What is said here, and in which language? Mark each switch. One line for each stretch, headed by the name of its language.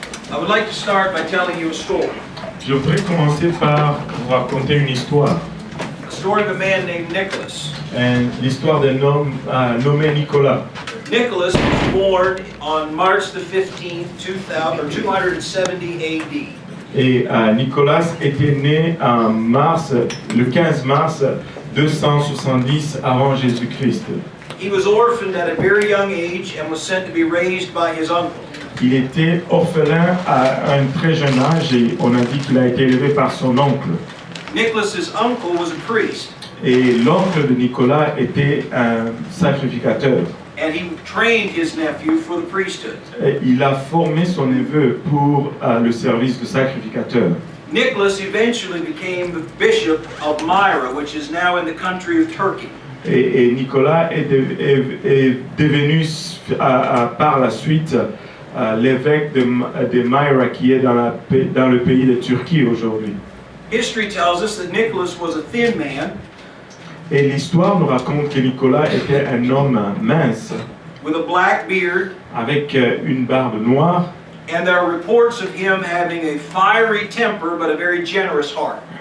English: I would like to start by telling you a story.
French: Je voudrais commencer par vous raconter une histoire.
English: A story of a man named Nicholas.
French: L'histoire d'un homme nommé Nicolas.
English: Nicholas was born on March the 15th, 270 AD.
French: Et Nicolas était né en mars, le 15 mars 270 avant Jésus-Christ.
English: He was orphaned at a very young age and was sent to be raised by his uncle.
French: Il était orphelin à un très jeune âge et on a dit qu'il a été élevé par son oncle.
English: Nicholas's uncle was a priest.
French: Et l'oncle de Nicolas était un sacrificateur.
English: And he trained his nephew for the priesthood.
French: Et il a formé son neveu pour le service de sacrificateur.
English: Nicholas eventually became the bishop of Myra, which is now in the country of Turkey.
French: Et Nicolas est devenu par la suite l'évêque de Myra qui est dans le pays de Turquie aujourd'hui.
English: History tells us that Nicholas was a thin man.
French: Et l'histoire nous raconte que Nicolas était un homme mince,
English: With a black beard,
French: avec une barbe noire,
English: and there are reports of him having a fiery temper but a very generous heart.